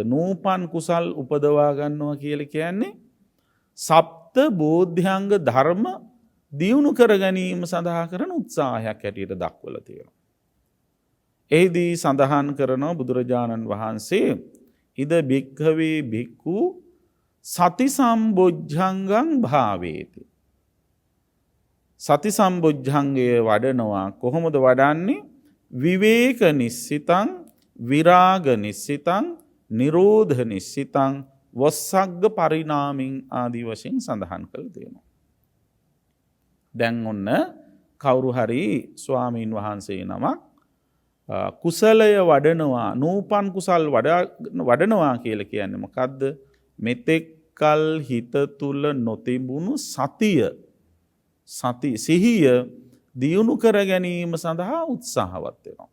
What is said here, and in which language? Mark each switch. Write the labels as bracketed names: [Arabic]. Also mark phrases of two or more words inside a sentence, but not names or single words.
[Sinhala] නූපන් කුසල් උපදවා ගන්නවා කියලා කියන්නේ සප්ත බෝධ්‍යංග ධර්ම දියුණු කර ගැනීම සඳහා කරන උත්සාහයක් හැටියට දක්වලා තියෙනවා. එහිදී සඳහන් කරනවා බුදුරජාණන් වහන්සේ [Pali] ඉද භික්ඛවේ භික්ඛු සති සම්බොජ්ජංගං භාවේති. [Sinhala] සති සම්බොජ්ජංගය වඩනවා කොහොමද වඩන්නේ? [Pali] විවේක නිස්සිතං, විරාග නිස්සිතං, නිරෝධ නිස්සිතං, වස්සග්ග පරිණාමින් [Sinhala] ආදී වශයෙන් සඳහන් කළ තියෙනවා. දැන් ඔන්න කවුරු හරි ස්වාමීන් වහන්සේ නමක් කුසලය වඩනවා, නූපන් කුසල් වඩනවා කියලා කියන්නේ මොකද්ද? මෙතෙක්කල් හිත තුල නොතිබුණු සිහිය දියුණු කර ගැනීම සඳහා උත්සාහවත් වෙනවා.